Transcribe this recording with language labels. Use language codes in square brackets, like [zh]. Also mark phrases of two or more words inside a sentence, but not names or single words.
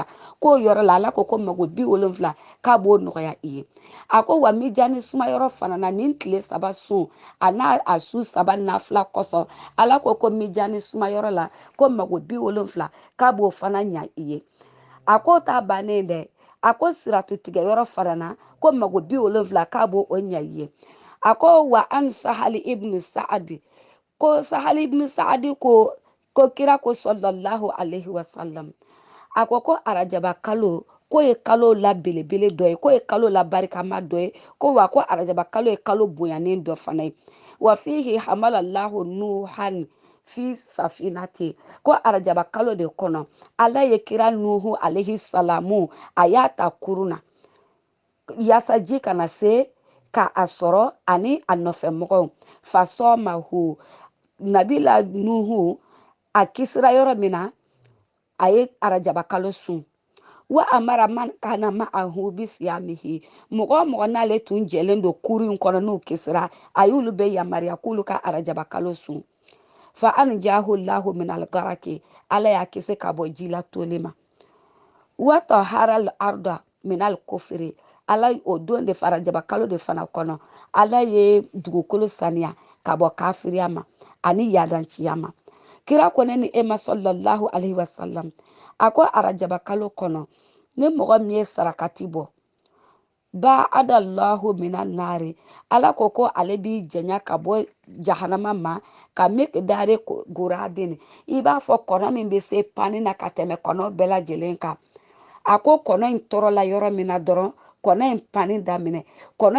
[bm] k'o yɔrɔ la ala ko mago 70 k'a b'o nɔgɔya i ye a ko wa mijani sumayɔrɔ fana na nin tile 3 sun a n'a a su 3 nafila kosɔn ala ko mijani sumayɔrɔ la ko mago 70 k'a b'o fana ɲa i ye a ko t'a bannen dɛ a ko siratu tigɛ yɔrɔ fana na ko mago 70 k'a b'o ɲa i ye a ko wa an sahali ibnu saadi ko sahali ibnu saadi ko kira ko [ar] صلى الله عليه وسلم [bm] a ko arajaba kalo ko ye kalo la belebele dɔ ye ko ye kalo la barikama dɔ ye ko wa ko arajaba kalo ye kalo bonyanen dɔ fana ye [ar] وفيه حمل الله نوحا في السفينة [bm] ko arajaba kalo de kɔnɔ ala ye kira nuhu [ar] عليه السلام [bm] a y'a ta kurun na yaasa ji kana se ka a sɔrɔ ani a nɔfɛmɔgɔw fasɔmahu nabila nuhu a kisira yɔrɔ min na a ye arajaba kalo sun wa amara man kana ma'ahu bisiyamihi mɔgɔ n'ale tun jɛlen don kuru in kɔnɔ n'u kisira a y'olu bɛ yamaruya k'olu ka arajaba kalo sun [ar] فأنجاه الله من الغرق [bm] ala y'a kisi ka bɔ ji la toli ma [ar] وطهر الأرض من الكفر [bm] ala o don de arajaba kalo de fana kɔnɔ ala ye dugukolo saniya ka bɔ kafiriya ma ani yadanciya ma kira ko ne ni ema [ar] صلى الله عليه وسلم [bm] a ko arajaba kalo kɔnɔ ni mɔgɔ min ye sarakati bɔ [ar] باعد الله من النار [bm] ala ko ale b'i janya ka bɔ jahanama ma ka mekdare gurabin i b'a fɔ kɔnɔ min bɛ se pani na ka tɛmɛ kɔnɔ bɛɛ lajɛlen kan a ko kɔnɔ in tɔrɔla yɔrɔ min na dɔrɔn kɔnɔ in pani daminɛ kɔnɔ